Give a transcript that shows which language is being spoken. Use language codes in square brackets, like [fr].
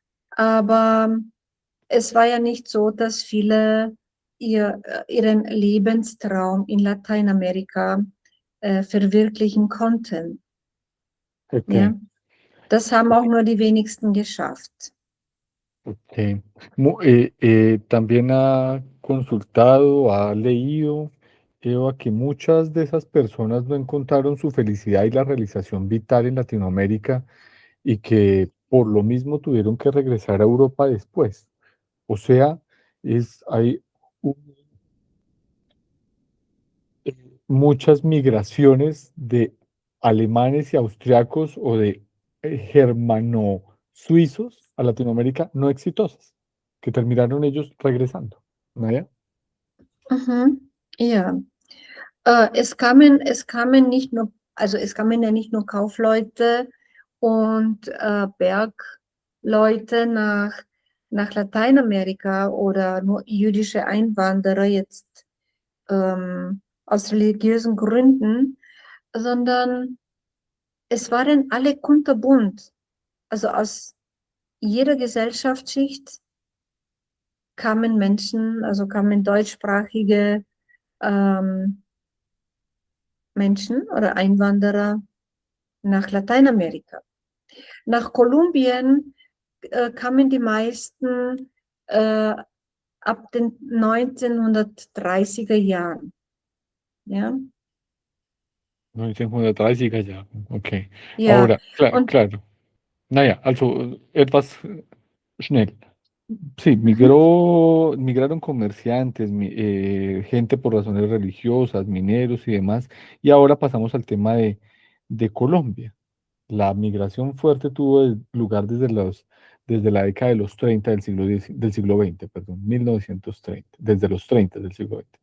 [de] Aber es war ja nicht so, dass viele ihren Lebenstraum in Lateinamerika verwirklichen konnten. Ja, ok, das haben auch nur die wenigsten geschafft. ok. [es] También ha consultado, ha leído, Eva, que muchas de esas personas no encontraron su felicidad y la realización vital en Latinoamérica y que por lo mismo tuvieron que regresar a Europa después. O sea, hay muchas migraciones de alemanes y austriacos o de germano-suizos a Latinoamérica no exitosas, que terminaron ellos regresando. ¿No ya? Mhm. [de] Ja, es kamen nicht nur, also es kamen ja nicht nur Kaufleute und Bergleute nach Lateinamerika oder nur jüdische Einwanderer jetzt aus religiösen Gründen, sondern es waren alle kunterbunt. Also aus jeder Gesellschaftsschicht kamen Menschen, also kamen deutschsprachige ähm, Menschen oder Einwanderer nach Lateinamerika. Nach Kolumbien kamen die meisten äh, ab den 1930er Jahren. Ja, [es] 1930 ya. Ok. [de] ja. [es] Ahora, claro, [de] Und [es] claro. [de] Naja, also etwas schnell. [es] Sí, mhm, migraron comerciantes, gente por razones religiosas, mineros y demás. Y ahora pasamos al tema de Colombia. La migración fuerte tuvo lugar desde la década de los 30 del siglo XX, perdón, 1930, desde los 30 del siglo XX.